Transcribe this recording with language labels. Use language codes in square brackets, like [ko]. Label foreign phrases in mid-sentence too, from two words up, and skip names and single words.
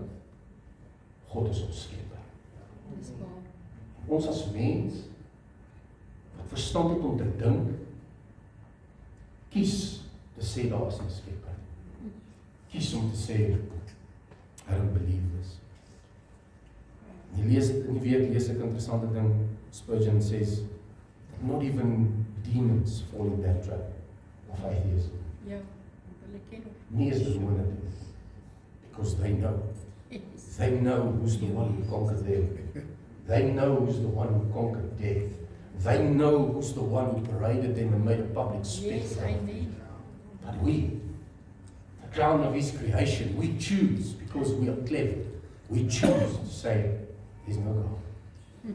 [af] God is ons skepper. Dis waar. Ons as mens wat verstand het om te dink, kies te sê daar is 'n skepper. Kies om te sê [en] I don't believe this. [af] In die week lees ek 'n interessante ding. [en] Spurgeon says not even demons fall in that trap of atheism. [af] Ja, hulle ken hom. Nie eens demone nie. [en] Because they know. Yes. They know who's the one who conquered them. They know who's the one who conquered death. They know who's the one who paraded them and made a public Yes, spectacle. amen. But we, the crown of His creation, we choose, because we are clever, we choose to say, there's no God.